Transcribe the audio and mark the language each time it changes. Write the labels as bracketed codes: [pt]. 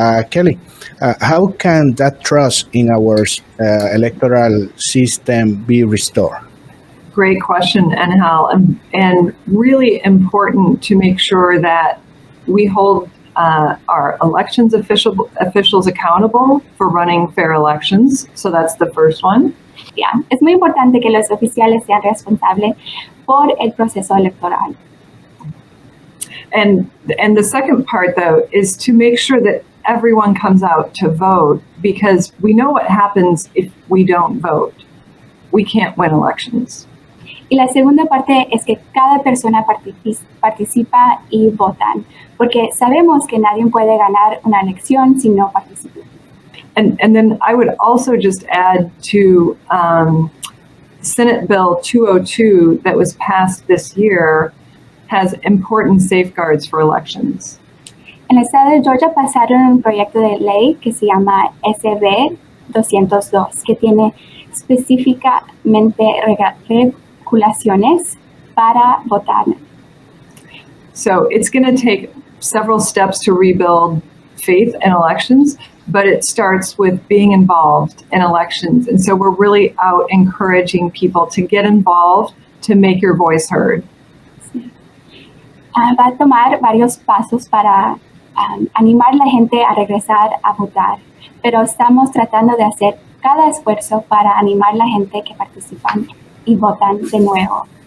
[en] Kelly, how can that trust in our electoral system be restored? Great question, Angel, and really important to make sure that we hold our elections officials accountable for running fair elections. So that's the first one. Yeah. [es] Es muy importante que los oficiales sean responsables por el proceso electoral. [en] And the second part, though, is to make sure that everyone comes out to vote, because we know what happens if we don't vote. We can't win elections. [es] Y la segunda parte es que cada persona participa y votan, porque sabemos que nadie puede ganar una elección si no participa. [en] And then I would also just add to Senate Bill 202 that was passed this year has important safeguards for elections. [es] En el estado de Georgia pasaron un proyecto de ley que se llama SB 202, que tiene específicamente regulaciones para votar. [en] So it's going to take several steps to rebuild faith in elections, but it starts with being involved in elections. And so we're really out encouraging people to get involved, to make your voice heard. [es] Sí. Va a tomar varios pasos para animar a la gente a regresar a votar, pero estamos tratando de hacer cada esfuerzo para animar a la gente que participan y votan de nuevo.